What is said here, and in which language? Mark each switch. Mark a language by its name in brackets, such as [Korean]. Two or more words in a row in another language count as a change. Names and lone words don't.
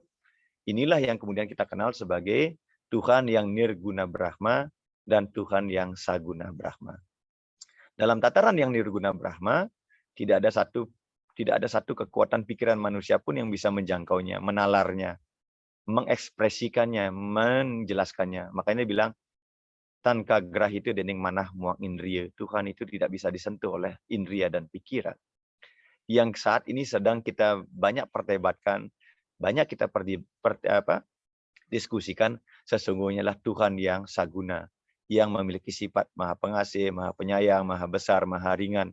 [Indonesian] Inilah yang kemudian kita kenal sebagai Tuhan yang nirguna Brahma dan Tuhan yang saguna Brahma. Dalam tataran yang nirguna Brahma, tidak ada satu kekuatan pikiran manusia pun yang bisa menjangkaunya, menalarnya, mengekspresikannya, menjelaskannya. Makanya dia bilang, [Kawi] tanka gerah itu dening manah muang indriya. [Indonesian] Tuhan itu tidak bisa disentuh oleh indriya dan pikiran. Yang saat ini sedang kita banyak perdebatkan, banyak kita diskusikan, sesungguhnya lah Tuhan yang saguna, yang memiliki sifat maha pengasih, maha penyayang, maha besar, maha ringan.